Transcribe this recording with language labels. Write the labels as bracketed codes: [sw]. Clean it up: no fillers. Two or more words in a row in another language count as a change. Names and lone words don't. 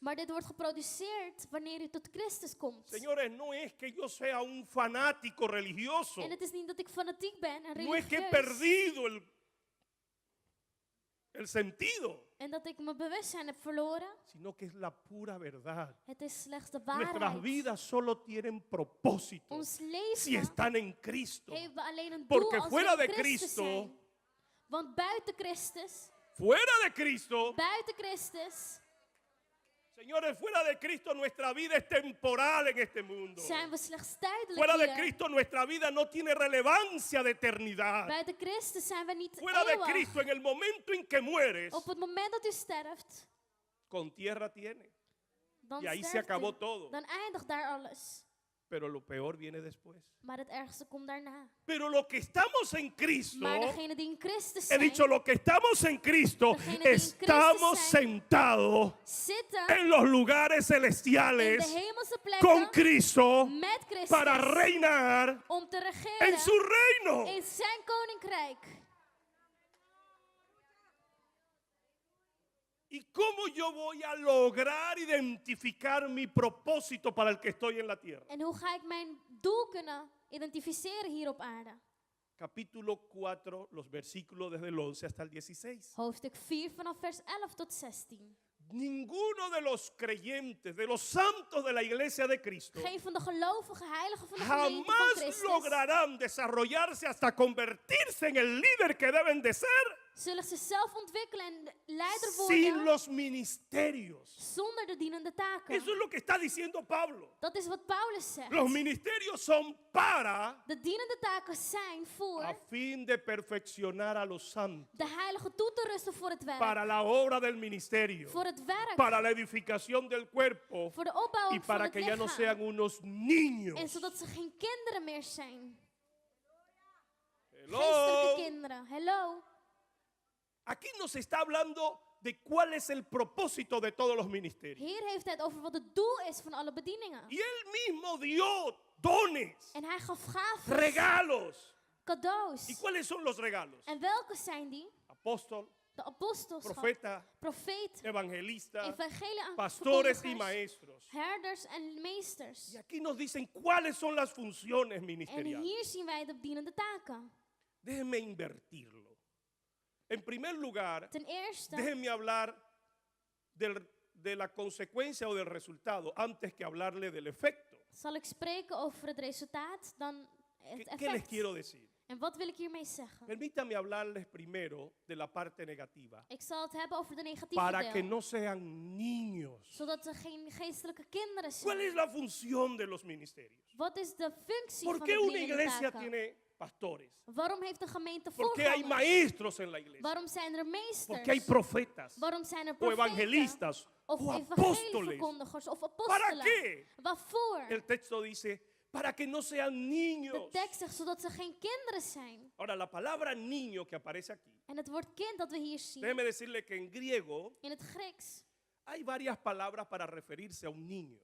[nl] Maar dit wordt geproduceerd wanneer u tot Christus komt. [es] Señores, no es que yo sea un fanático religioso. [nl] En het is niet dat ik fanatiek ben en [es] No es que he [nl] religieus. [es] perdido el sentido, [nl] En dat ik mijn bewustzijn heb verloren. [es] sino que es la pura verdad. [nl] Het is slechts de [es] Nuestras [nl] waarheid. [es] vidas solo tienen propósito [nl] Ons [es] si [nl] leven [es] están en Cristo. [nl] heeft we alleen een doel [es] Porque [nl] als [es] fuera [nl] we [es] de [nl] in Christus [es] Cristo, [nl] zijn. Want buiten Christus, [es] Fuera de Cristo, señores, fuera de Cristo nuestra vida es temporal en este mundo. [nl] zijn we slechts tijdelijk [es] Fuera de [nl] hier. [es] Cristo nuestra vida no tiene relevancia de eternidad. [nl] Buiten Christus zijn we niet [es] Fuera de [nl] eeuwig. [es] Cristo, en el momento en que mueres, [nl] Op het moment dat u sterft, [es] con tierra tiene. [nl] dan [es] Y ahí se [nl] sterft [es] acabó [nl] u. [es] todo. [nl] Dan eindigt daar alles. [es] Pero lo peor viene después. [nl] Maar het ergste komt daarna. [es] Pero lo que estamos en Cristo, [nl] Maar degene die in Christus [es] he [nl] zijn, [es] dicho, lo que estamos en Cristo, [nl] Degene die in [es] estamos [nl] Christus zijn, [es] sentados [nl] zitten [es] en los lugares [nl] in [es] celestiales [nl] de hemelse [es] con [nl] plekken [es] Cristo [nl] met Christus [es] para reinar [nl] om te [es] en [nl] regeren [es] su reino. [nl] in zijn koninkrijk. [es] ¿Y cómo yo voy a lograr identificar mi propósito para el que estoy en la tierra? [nl] En hoe ga ik mijn doel kunnen identificeren hier op aarde? [es] Capítulo 4, los versículos desde el 11 hasta el 16. [nl] Hoofdstuk 4 vanaf vers 11 tot 16. [es] Ninguno de los creyentes, de los santos de la iglesia de Cristo, [nl] Geen van de gelovige heiligen van de gemeente van [es] jamás [nl] Christus [es] lograrán desarrollarse hasta convertirse en el líder que deben de ser [nl] zullen zichzelf ontwikkelen en leider [es] sin [nl] worden [es] los ministerios. [nl] zonder de dienende taken. [es] Eso es lo que está diciendo Pablo. [nl] Dat is wat Paulus zegt. [es] Los ministerios son para [nl] De dienende taken zijn voor [es] a fin de perfeccionar a los santos, [nl] de heilige toe te rusten voor het werk. [es] para la obra del ministerio, [nl] Voor het werk. [es] para la edificación del cuerpo [nl] Voor de [es] y [nl] opbouwing van [es] para [nl] het [es] que ya no [nl] lichaam. [es] sean unos niños. [nl] En zodat ze geen kinderen meer zijn. [en] Hello. [nl] Geestelijke kinderen. [en] Hello. [es] Aquí nos está hablando de cuál es el propósito de todos los ministerios. [nl] Hier heeft hij het over wat het doel is van alle bedieningen. [es] Y él mismo dio dones, [nl] En hij gaf gaven, [es] regalos. [nl] cadeaus. [es] ¿Y cuáles son los regalos? [nl] En welke zijn die? [es] Apóstol, [nl] De apostelschap, [es] profeta, [nl] profeet, [es] evangelista, [nl] evangelie [es] pastores y [nl] verkondigers, [es] maestros. [nl] herders en meesters. [es] Y aquí nos dicen cuáles son las funciones [nl] En [es] ministeriales. [nl] hier zien wij de dienende taken. [es] Déjenme invertirlo. En primer lugar, [nl] Ten eerste [es] déjenme hablar de la consecuencia o del resultado antes que hablarle del efecto. [nl] zal ik spreken over het resultaat dan het [es] ¿Qué les [nl] effect. [es] quiero decir? [nl] En wat wil ik hiermee zeggen? [es] Permítame hablarles primero de la parte negativa. [nl] Ik zal het hebben over de negatieve [es] Para que [nl] deel. [es] no sean niños. [nl] Zodat er geen geestelijke kinderen [es] ¿Cuál es [nl] zijn. [es] la función de los ministerios? [nl] Wat is de functie [es] ¿Por [nl] van [es] qué [nl] de [es] una [nl] dienende [es] iglesia [nl] taken? [es] tiene pastores? [nl] Waarom heeft een gemeente [es] ¿Por qué hay [nl] voorgangers? [es] maestros en la iglesia? [nl] Waarom zijn er [es] ¿Por [nl] meesters? [es] qué hay profetas? [nl] Waarom zijn er [es] ¿O [nl] profeten? [es] evangelistas? [nl] Of [es] ¿O apóstoles? [nl] evangelieverkondigers of [es] ¿Para [nl] apostelen? [es] qué? [nl] Waarvoor? [es] El texto dice, para que no sean [nl] De [es] niños. [nl] tekst zegt zodat ze geen kinderen zijn. [es] Ahora, la palabra niño que aparece aquí, [nl] En het woord kind dat we hier zien, [es] déjeme decirle que en griego [nl] in het Grieks, [es] hay varias palabras para referirse a un niño.